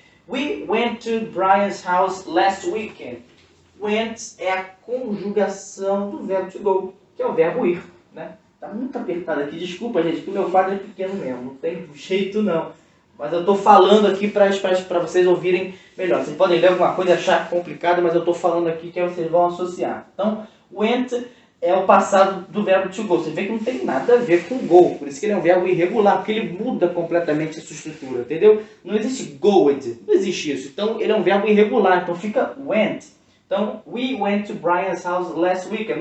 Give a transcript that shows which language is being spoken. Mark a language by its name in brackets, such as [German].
[English] We went to Brian's house last weekend. [Portuguese] Went é a conjugação do verbo to go, que é o verbo ir, né? Tá muito apertado aqui, desculpa, gente, que o meu quadro é pequeno mesmo, não tem jeito não. Mas eu estou falando aqui para vocês ouvirem melhor. Vocês podem ler alguma coisa e achar complicado, mas eu estou falando aqui que vocês vão associar. Então, went é o passado do verbo to go. Você vê que não tem nada a ver com go. Por isso que ele é um verbo irregular, porque ele muda completamente a sua estrutura, entendeu? Não existe goed, não existe isso. Então, ele é um verbo irregular, então fica went. [English] Então, we went to Brian's house last weekend.